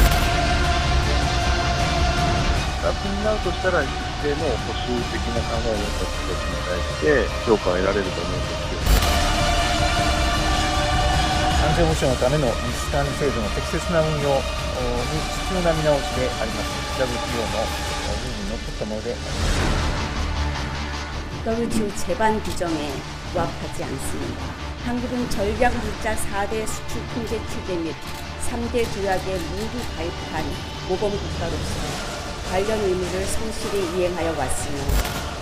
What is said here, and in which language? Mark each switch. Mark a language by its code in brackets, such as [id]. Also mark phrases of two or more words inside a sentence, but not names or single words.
[ja] プラスになるとしたら一定の保守的な考えを持った人たちに対して評価を得られると思うんですけど。安全保障のための日韓制度の適切な運用に必要な見直しであります。WTOのルールにのっとったものであります。 [ko] WTO 제반 규정에 부합하지 않습니다. 한국은 전략 물자 4대 수출 통제 체계 및 3대 조약에 모두 가입한 모범 국가로서 관련 의무를 성실히 이행하여 왔으며